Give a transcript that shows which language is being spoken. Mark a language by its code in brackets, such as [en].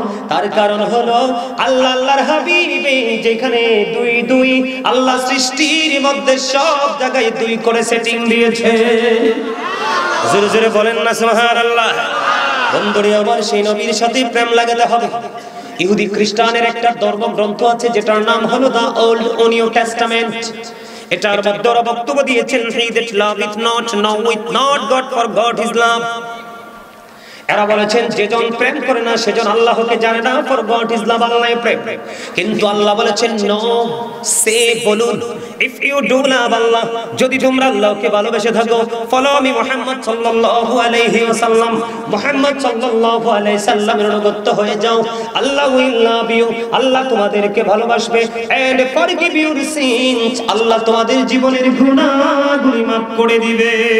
[bn] তার কারণ হলো আল্লাহ আল্লাহর হাবিবে যেখানে দুই দুই, আল্লাহ সৃষ্টির মধ্যে সব জায়গায় দুই করে সেটিং দিয়েছে। জোরে জোরে বলেন না সুবহানাল্লাহ। বন্ধুরে আমার, সেই নবীর সাথে প্রেম লাগাতে হবে। ইহুদি খ্রিস্টানের একটা ধর্মগ্রন্থ আছে যেটার নাম হলো দা ওল্ড নিউ টেস্টামেন্ট। এটার মধ্যে ওরা বক্তব্য দিয়েছেন, [en] he that loveth not knoweth not God, for God is love। [bn] এরা বলেছেন যেজন প্রেম করে না সেজন আল্লাহকে জানে না, [en] for God is love, [bn] আল্লাহ প্রেম। কিন্তু আল্লাহ বলেছেন নো, সে বলুন, [en] if you do love Allah, [bn] যদি তোমরা আল্লাহকে ভালোবেসে থাকো, [en] follow me [bn] মুহাম্মদ সাল্লাল্লাহু আলাইহি ওয়াসাল্লাম, মুহাম্মদ সাল্লাল্লাহু আলাইহি সাল্লামের অনুগত হয়ে যাও, আল্লাহ [en] will love you, [bn] আল্লাহ তোমাদেরকে ভালোবাসবে, [en] and forgive your sins, [bn] আল্লাহ তোমাদের জীবনের গুনাহগুলি maaf করে দিবে।